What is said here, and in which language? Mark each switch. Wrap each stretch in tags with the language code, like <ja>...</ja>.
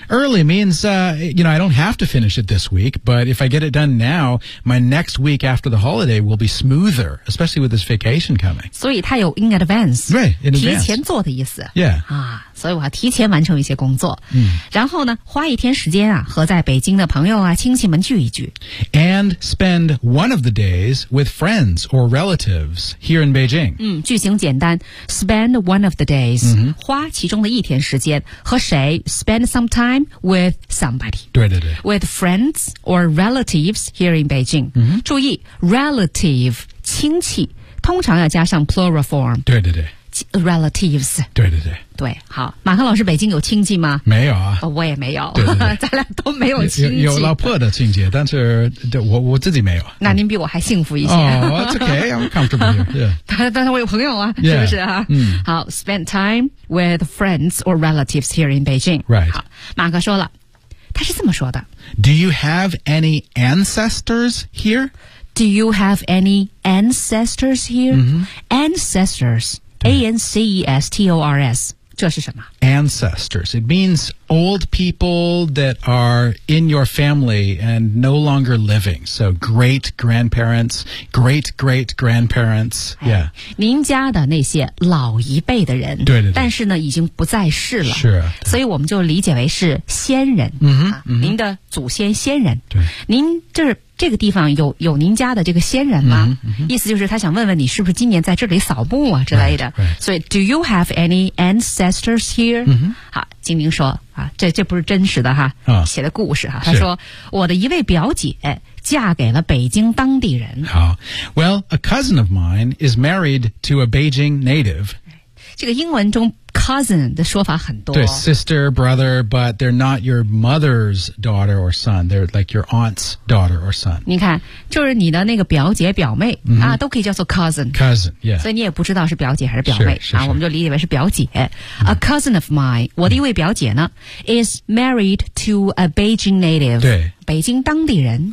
<en>Early means, you know, I don't have to finish it this week, but if I get it done now, my next week after the holiday will be smoother, especially with this vacation coming.</en> <zh>所以它有</zh> <en>in advance. Right, in advance.</en> <zh>提前做的意思。</zh> <en>Yeah.</en> <zh>啊，所以我要提前完成一些工作。嗯。然后呢，花一天时间啊，和在北京的朋友啊，亲戚们聚一聚。</zh> <en>And spend one of the days with friends or relatives here in Beijing.</en> <zh>嗯，句型简单。</zh> <en>Spend one of the days,、 mm-hmm.</en> <zh>花其中的一天时间和谁 ？</zh> <en>Spend some time with somebody.</en> <zh>对对对。</zh> <en>With friends or relatives here in Beijing.、 Mm-hmm.</en> <zh>注意 ，relative 亲戚通常要加上</zh> <en>plural form.</en> <zh>对对对。</zh> <en>Relatives.</en> <zh>对对对。对，好，马克老师，北京有亲戚吗？没有啊。哦、我也没有。对对对咱俩都没有亲戚。有老婆的亲戚，但是我自己没有。那您比我还幸福一些。</zh> <en>哦、oh, ，It's okay, I'm comfortable here.、Yeah.</en> <zh>但是我有朋友啊，</zh> <en>yeah.</en> <zh>是不是啊？嗯。</zh> <en>好 ，spend time with friends or relatives here in Beijing. Right.</en> <zh>好，马克说了，他是这么说的。</zh> <en>Do you have any ancestors here? Do you have any ancestors here?、 Mm-hmm. Ancestors. A-N-C-E-S-T-O-R-S.</en> <zh>这是什么</zh> <en>Ancestors. It means old people that are in your family and no longer living. So great grandparents, great great grandparents. Yeah.</en> <zh>您家的那些老一辈的人。对对对。但是呢已经不在世了。是。所以我们就理解为是先人。嗯、mm-hmm, 啊、您的祖先先人。对。您这是。这个地方有您家的这个先人吗、嗯嗯、意思就是他想问问你是不是今年在这里扫墓啊之类的。</zh> <en>所以 ,do you have any ancestors here?、嗯、</en> <zh>好金明说啊这不是真实的哈、啊、写的故事哈他说我的一位表姐嫁给了北京当地人。</zh> <en>好 ,well, a cousin of mine is married to a Beijing native.</en> <zh>这个英文中Cousin 的说法很多。</zh> <en>对 ,sister, brother, but they're not your mother's daughter or son. They're like your aunt's daughter or son.</en> <zh>你看就是你的那个表姐表妹、 mm-hmm. 啊都可以叫做 cousin。</zh> <en>Cousin, yeah.</en> <zh>所以你也不知道是表姐还是表妹。是是是啊我们就理解为是表姐。</zh> <en>A cousin of mine,</en> <zh>我的一位表姐呢、</zh> <en>mm-hmm. is married to a Beijing native.</en> <zh>对。北京当地人。</zh>